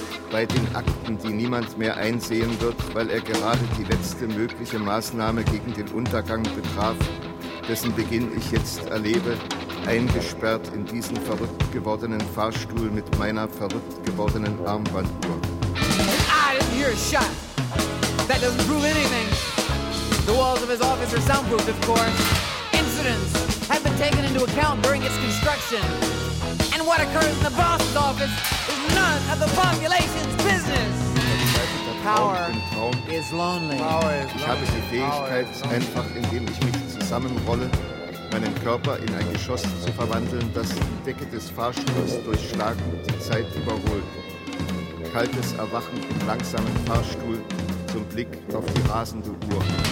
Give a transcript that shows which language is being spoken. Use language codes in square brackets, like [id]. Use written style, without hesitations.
[de] Bei den Akten, die niemand mehr einsehen wird, weil er gerade die letzte mögliche Maßnahme gegen den Untergang betraf, dessen Beginn ich jetzt erlebe, eingesperrt in diesen verrückt gewordenen Fahrstuhl mit meiner verrückt gewordenen Armbanduhr. [en] I didn't hear a shot. That doesn't prove anything. The walls of his office are soundproofed, of course. Incidents have been taken into account during its construction. And what occurs in the boss's office is none of the population's business. Power is lonely. [de] Ich habe die Fähigkeit, einfach indem ich mich zusammenrolle, meinen Körper in ein Geschoss zu verwandeln, das die Decke des Fahrstuhls durchschlagen und die Zeit überholt. Kaltes Erwachen im langsamen Fahrstuhl zum Blick auf die rasende Uhr.